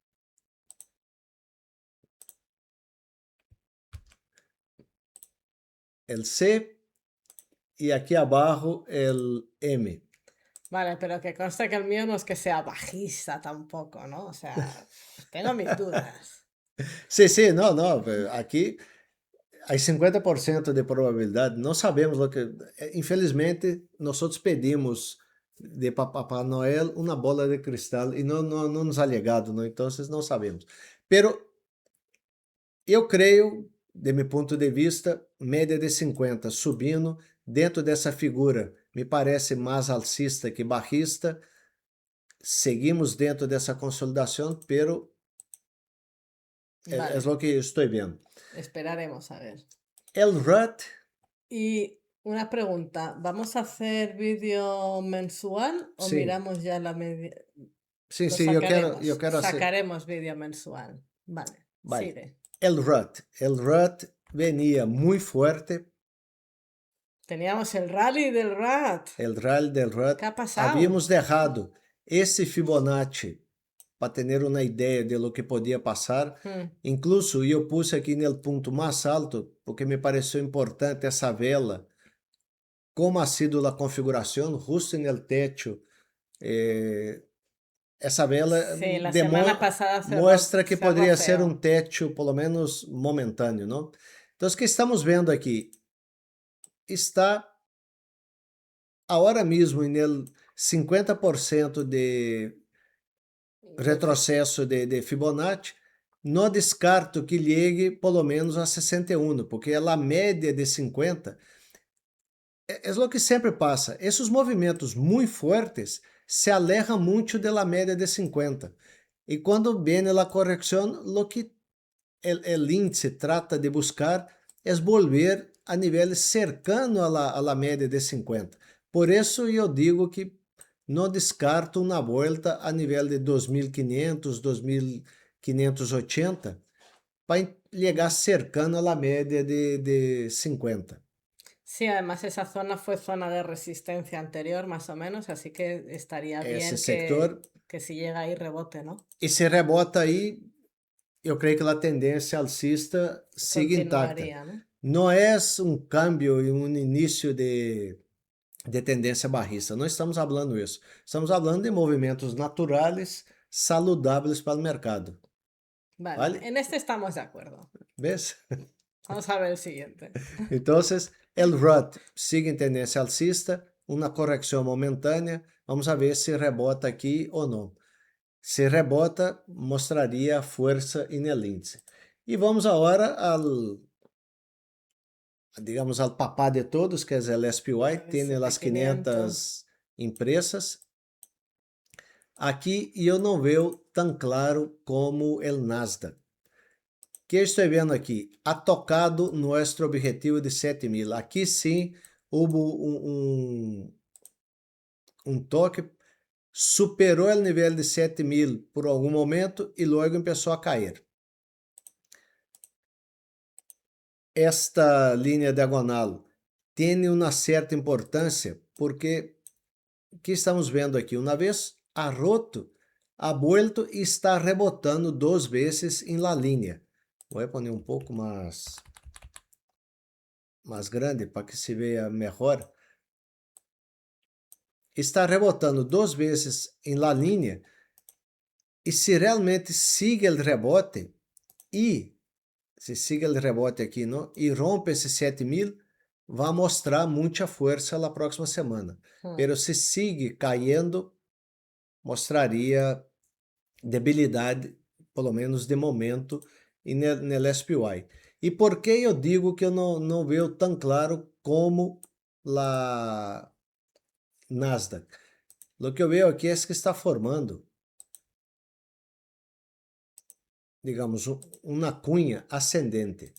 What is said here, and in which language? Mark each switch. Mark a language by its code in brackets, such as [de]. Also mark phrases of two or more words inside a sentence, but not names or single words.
[es] El C y aquí abajo el M. Vale, pero que conste que el mío no es que sea bajista tampoco, ¿no? O sea, tengo mis dudas. Sí, no, aquí hay [pt] 50% de probabilidade, não sabemos o que. Infelizmente, nós pedimos de Papai Noel uma bola de cristal e não nos [es] ha llegado, [pt] não? Então, não sabemos. Pero eu creio, de meu ponto de vista, média de 50 subindo, dentro dessa figura, me parece mais alcista que bajista. Seguimos dentro dessa consolidação, pero [es] Vale, [pt] é o que eu estou vendo. [es] esperaremos a ver. El RUT. Y una pregunta, ¿vamos a hacer vídeo mensual o [pt] Sim, [es] miramos ya la media? [pt] sim, [es] Lo [pt] sim, eu [es] sacaremos, [pt] quero hacer. [es] sacaremos vídeo mensual. Vale, Vale. sigue. El RUT venía muy fuerte. Teníamos el rally del RAT. El rally del RUT. ¿Qué ha pasado? Habíamos dejado [pt] esse Fibonacci para ter uma ideia [es] de lo que [pt] podia passar. Incluso eu puse aqui no ponto mais alto porque me pareceu importante essa vela, [es] como ha sido [pt] a configuração, justo no techo. Essa vela [es] Sí, la semana pasada [pt] mostra que [es] cerró [pt] poderia ser [es] feo. [pt] um techo, pelo menos momentâneo, não? Então, o que estamos vendo aqui está agora mesmo no 50% de retrocesso de Fibonacci. Não descarto que llegue pelo menos a 61, porque a média de 50 é o que sempre passa. Esses movimentos muito fortes se alejan muito da média de 50. E quando vem a correção, o que o índice trata de buscar é volver a níveis [es] cercanos a la [pt] média de 50. Por isso eu digo que não descarto uma volta a nível de 2.500, 2.580 para chegar [es] cercano a la [pt] média de 50. [es] Sí, además esa zona fue zona de resistencia anterior, más o menos, así que estaría bien [pt] Esse sector. [es] que si llega ahí rebote, ¿no? [pt] E se rebota aí, eu creio que a tendência alcista siga intacta. [es] Continuaría, ¿no? [pt] Não é um câmbio e um início de tendência barrista. Não estamos falando isso. Estamos falando de movimentos naturais, saludáveis para o mercado. [es] Vale, ¿Vale? en este estamos de acuerdo. ¿Ves? Vamos a ver el siguiente. Entonces, el RUT sigue en tendencia alcista, una corrección momentánea, Vamos a ver [pt] se rebota aqui ou não. Se rebota, mostraria a força no índice. E vamos agora digamos, [es] al papá de todos, [pt] que é o SPY, [es] El [pt] tem as [es] SP500. 500 empresas. [pt] Aqui eu não vejo tão claro como o Nasdaq. Que eu estou vendo aqui? [es] Ha tocado [pt] nosso objetivo de 7.000. Aqui sim houve um toque, superou o nível de 7.000 por algum momento e logo começou a cair. Esta linha diagonal tem uma certa importância porque o que estamos vendo aqui? Uma vez [es] ha roto, ha vuelto [pt] e está rebotando 2 vezes em la linha. Vou poner um pouco mais grande para que se veja melhor. Está rebotando 2 vezes em la linha e se realmente sigue o rebote e se sigue o rebote aqui, não, e rompe esse 7.000, vai mostrar muita força na próxima semana. Pero se sigue caindo, mostraria debilidade, pelo menos de momento, no SPY. E por que eu digo que eu não vejo tão claro como a Nasdaq? O que eu vejo aqui é que está formando, digamos, uma cunha ascendente.